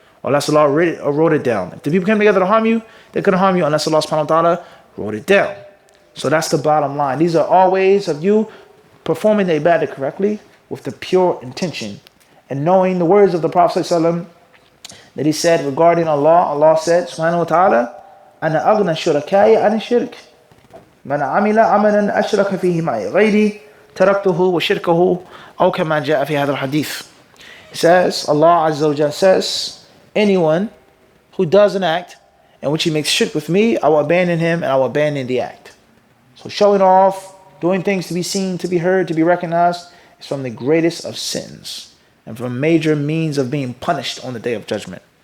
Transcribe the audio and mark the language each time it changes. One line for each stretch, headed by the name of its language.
English: Unless Allah wrote it down. If the people came together to harm you, they couldn't harm you unless Allah subhanahu wa ta'ala wrote it down. So that's the bottom line. These are all ways of you performing the ibadah correctly with the pure intention. And knowing the words of the Prophet ﷺ that he said regarding Allah. Allah said, subhanahu wa ta'ala,
Arabic: أَنَا أَغْنَى الشُّرَكَاءِ عَنِ الشِّرْكِ مَنْ عَمِلَ عَمَلًا أَشْرَكَ فِيهِ مَعِي غَيْرِي تَرَكْتُهُ وَشِرْكَهُ أَوْ كَمَا جَاءَ فِي هَذَا الْحَدِيثِ.
English: It says, Allah Azza wa Jalla says, anyone who does an act in which he makes shirk with me, I will abandon him and I will abandon the act. So showing off, Doing things to be seen, to be heard, to be recognized is from the greatest of sins and from major means of being punished on the day of judgment.